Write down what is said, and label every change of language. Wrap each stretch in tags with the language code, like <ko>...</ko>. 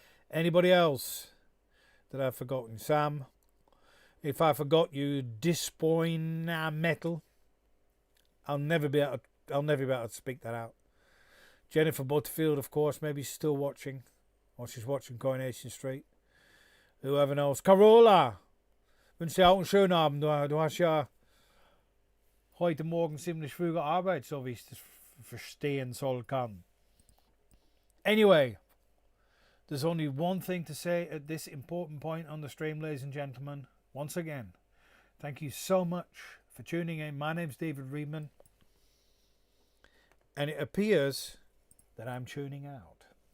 <en>Anybody else that I've forgotten? Sam. If I forgot you, Dispoina Metal. I'll never be able to speak that out. Jennifer Butterfield, of course, maybe she's still watching. Or she's watching Coronation Street. Whoever knows. Carola!</en> <de>Wünsche dir auch einen schönen Abend. Du hast ja heute Morgen ziemlich früh gearbeitet, so wie ich das verstehen soll kann.</de> <en>Anyway, there's only one thing to say at this important point on the stream, ladies and gentlemen. Once again, thank you so much for tuning in. My name's David Readman. And it appears that I'm tuning out.</en>